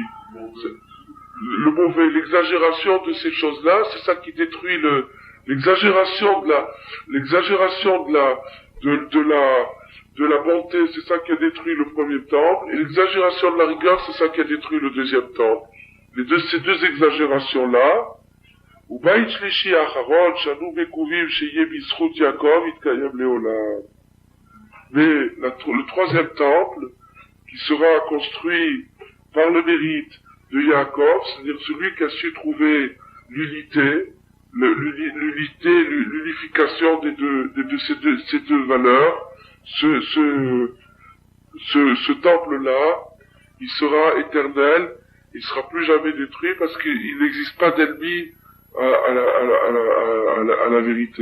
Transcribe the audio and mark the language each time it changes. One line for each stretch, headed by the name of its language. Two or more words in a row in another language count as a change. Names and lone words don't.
French: Le mauvais, l'exagération de ces choses-là, c'est ça qui détruit l'exagération de la bonté, c'est ça qui a détruit le premier temple, et l'exagération de la rigueur, c'est ça qui a détruit le deuxième temple. Ces deux exagérations-là,
Hebrew: ובית שלישי אחרון שאנו מקווים שיהיה בזכות יעקב יתקיים לעולם.
French: Mais le troisième temple, qui sera construit par le mérite de Yaakov, c'est-à-dire celui qui a su trouver l'unification de ces deux valeurs, ce temple-là, il sera éternel, il sera plus jamais détruit parce qu'il n'existe pas d'ennemi à la vérité.